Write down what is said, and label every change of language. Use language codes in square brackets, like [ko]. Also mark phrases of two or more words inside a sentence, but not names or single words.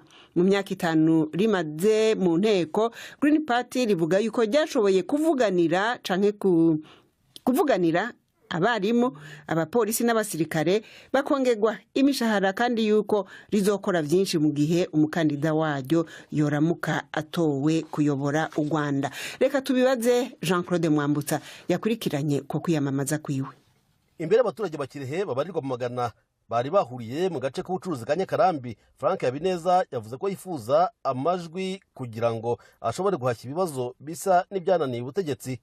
[rn] Mu myaka 5 rimaze mu nteko, Green Party rivuga yuko ryashoboye kuvuganira canke kuvuganira abarimu, abapolisi n'abasirikare bakongerwa imishahara, kandi yuko rizokora byinshi mu gihe umukandida waryo yoramuka atowe kuyobora u Rwanda. Reka tubibaze Jean-Claude Mwambutsa yakurikiranye ko kwiyamamaza kwiwe. [rw] Imbere abaturage bakirehe babarirwa mu magana bari bahuriye mu gace k'ubucuruzi ka Nyakarambi, Frank Habineza yavuze ko yifuza amajwi kugira ngo ashobore guhashya ibibazo bisa n'ibyananiye ubutegetsi.